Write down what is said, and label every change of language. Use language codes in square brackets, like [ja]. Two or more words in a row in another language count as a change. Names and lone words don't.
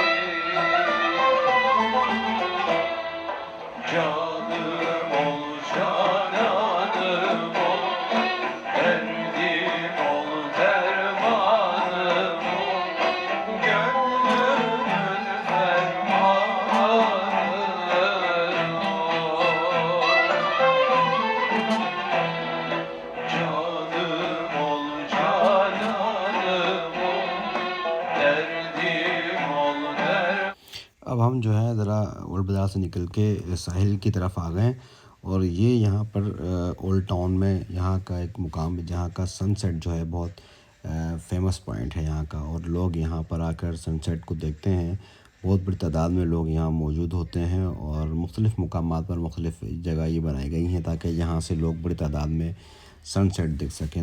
[tr] Canım ol, cananım ol, derdim ol, dermanım ol, gönlümün fermanı ol. Canım ol, cananım ol, derdim ol, dermanım. [hi] अब हम जो है ज़रा ओल्ड बाज़ार से निकल के साहिल की तरफ आ गए, और ये यहाँ पर [en] old town [hi] में यहाँ का एक मुकाम है जहाँ का सनसेट जो है बहुत [en] famous point [hi] है यहाँ का, और लोग यहाँ पर आकर सनसेट को देखते हैं। बहुत बड़ी तादाद में लोग यहाँ मौजूद होते हैं और मुख्तलिफ़ मकामात पर मुख्तलिफ़ जगह ये बनाई गई हैं ताकि यहाँ से लोग बड़ी तादाद में सनसेट देख सकें।